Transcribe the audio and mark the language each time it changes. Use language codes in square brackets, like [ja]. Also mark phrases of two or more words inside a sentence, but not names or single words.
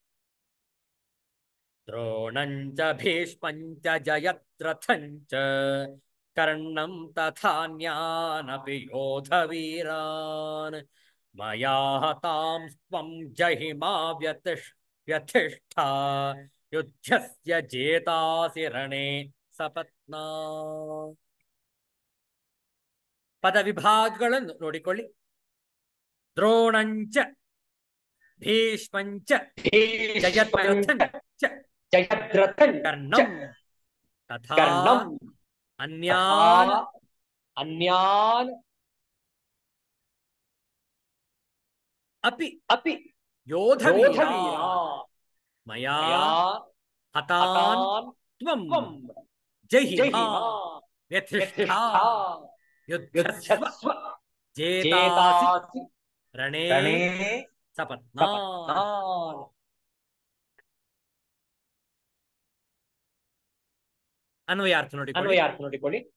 [sa] ದ್ರೋಣಂಚ ಭೀಷ್ಮಂಚ ಜಯದ್ರಥಂಚ ಕರ್ಣಂ ತಥಾನ್ಯಾನಪಿ ಯೋಧವೀರಾನ್ ಮಯಾ ಹತಾಂಸ್ತ್ವಂ ಜಹಿಮಾ ವ್ಯಥಿಷ್ಠಾ ಯುದ್ಧಸ್ಯ ಜೇತಾಸಿ ರಣೇ ಸಪತ್ನಾನ್. [kn] ಪದ ವಿಭಾಗಗಳನ್ನು ನೋಡಿಕೊಳ್ಳಿ. [sa] ದ್ರೋಣಂಚ ಭೀಷ್ಮಂಚ ಜಯದ್ರಥಂಚ ಕರ್ಣಂ ತಥಾ ಅನ್ಯಾನ್ ಅಪಿ ಯೋಧವೀರಾ ಮಯಾ ಹತಾನ್ ತ್ವಂ ಜಹಿಮಾ ವ್ಯಥಿಷ್ಠಾ ಯುದ್ಧಸ್ವ ಜೇತಾಸಿ ರಣೇ ಸಪತ್ನಾನ್. [kn] ಅನ್ವಯಾರ್ಥ ನೋಡಿಕೊಳ್ಳಿ.